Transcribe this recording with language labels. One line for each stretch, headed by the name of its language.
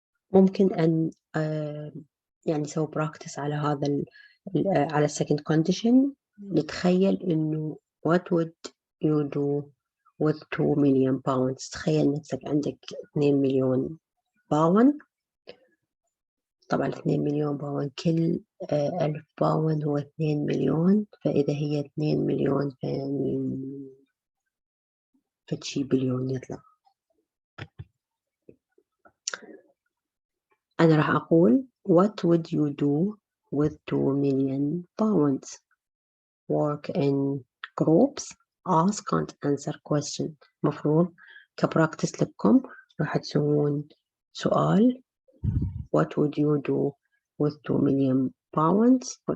Arabic: ممكن أن يعني نسوي براكتس على هذا على second condition. نتخيل إنه
English: what would you do with 2 million pounds.
Arabic: تخيل نفسك عندك 2 مليون باوند. طبعا 2 مليون باوند كل 1000 باوند هو 2 مليون، فإذا هي 2 مليون فيعني فشي بليون يطلع. أنا راح أقول
English: what would you do with 2 million pounds. Work in groups, ask and answer question.
Arabic: مفروض كبراكتس لكم راح تسوون سؤال
English: what would you do with 2 million pounds.